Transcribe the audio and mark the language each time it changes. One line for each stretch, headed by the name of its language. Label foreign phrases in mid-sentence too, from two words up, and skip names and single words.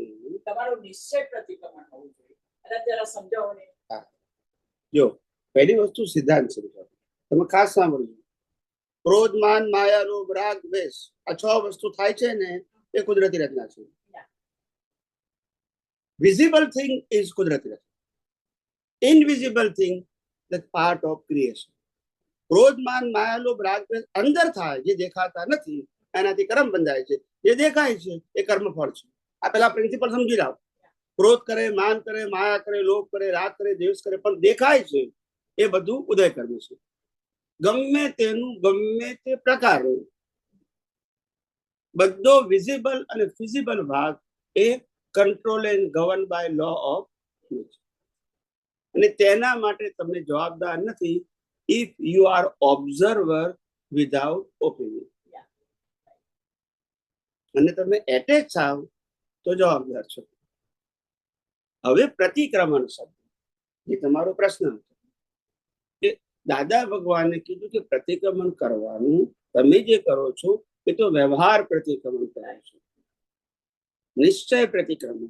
Gujarati: તમારું નિશ્ચય પ્રતિક્રમણ હોવું જોઈએ. અને જરા સમજાવો ને. જો પહેલી વસ્તુ સિદ્ધાંત સમજાવો. તમે ખાસ સાંભળજો. ક્રોધ, માન, માયા, લોભ, રાગ, દ્વેષ, આ 6 વસ્તુ થાય છે ને એ કુદરતી રચના છે.
English: visible thing is
Gujarati: કુદરતી રચના,
English: invisible thing that part of creation.
Gujarati: ક્રોધ માન માયા લોભ રાગ દ્વેષ અંદર થાય, જે દેખાતા નથી એનાથી કર્મ બંધાય છે, જે દેખાય છે એ કર્મફળ છે. આ પેલા પ્રિન્સિપલ સમજી લાવો. ક્રોધ કરે, માન કરે, માયા કરે, લોભ કરે, રાગ કરે, દ્વેષ કરે, પણ દેખાય છે એ બધું ઉદય કર્મ છે. ગમે તેનું ગમે તે પ્રકારનું બધો વિઝિબલ અને ફિઝિબલ ભાગ એ
English: control and govern by law of nature.
Gujarati: અને તેના માટે તમે જવાબદાર નથી
English: if you are observer without opinion.
Gujarati: અને તમે એટેચ થાવ તો જવાબદાર છો. હવે પ્રતિક્રમણ શબ્દ, જે તમારો પ્રશ્ન હતો, કે દાદા ભગવાને કીધું કે પ્રતિક્રમણ કરવાનું, તમે જે કરો છો એ તો વ્યવહાર પ્રતિક્રમણ કરાય છે, નિશ્ચય પ્રતિક્રમણ.